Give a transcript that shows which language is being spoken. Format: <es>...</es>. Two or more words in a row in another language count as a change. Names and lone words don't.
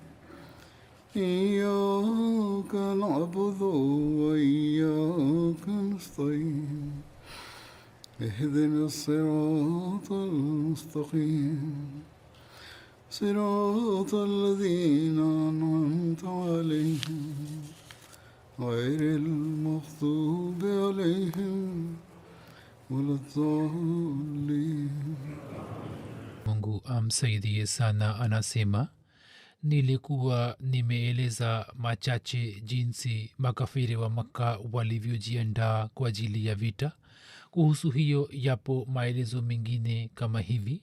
<ar>إياك نعبد وإياك نستعين اهدنا الصراط المستقيم صراط الذين أنعمت عليهم غير المغضوب عليهم ولا الضالين.</ar> <sw>Mungu amsaidie sana. Anasema, nilikuwa nimeeleza machache jinsi makafiri wa Makka walivyojiandaa kwa ajili ya vita. Kuhusu hiyo yapo maelezo mengine kama hivi.</sw>